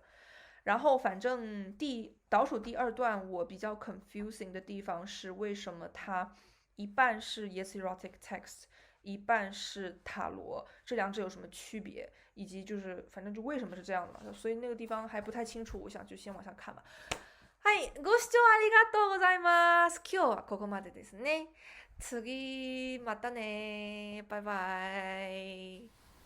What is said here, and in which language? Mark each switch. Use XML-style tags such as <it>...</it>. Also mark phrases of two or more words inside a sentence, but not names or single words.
<zh>然后反正倒数第2段我比较 confusing 的地方是为什么它一半是 Yetzirah text， 一半是塔罗，这两者有什么区別，以及就是反正就为什么是这样的嘛，所以那个地方还不太清楚，我想就先往下看吧。</zh> <ja>はい、ご視聴ありがとうございます。今日はここまでですね。次またね。バイバイ。</ja>